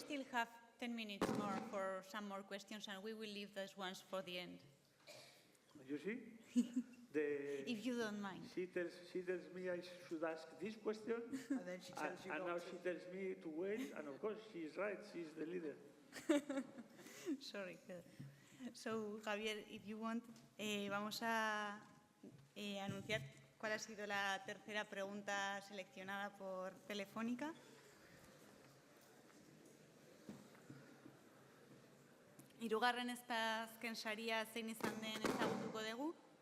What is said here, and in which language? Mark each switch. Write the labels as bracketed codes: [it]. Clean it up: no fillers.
[en] still have 10 minutes more for some more questions, and we will leave those ones for the end. You see? If you don't mind. She tells me I should ask this question, And then she tells you and not now to. she tells me to wait, and of course she's right, she's the leader. Sorry. [es] So, Javier, [en] if you want, [es] vamos a anunciar cuál ha sido la tercera pregunta seleccionada por Telefónica. [eu] Hirugarren ez da azken saria zein izan den ezagutuko dugu.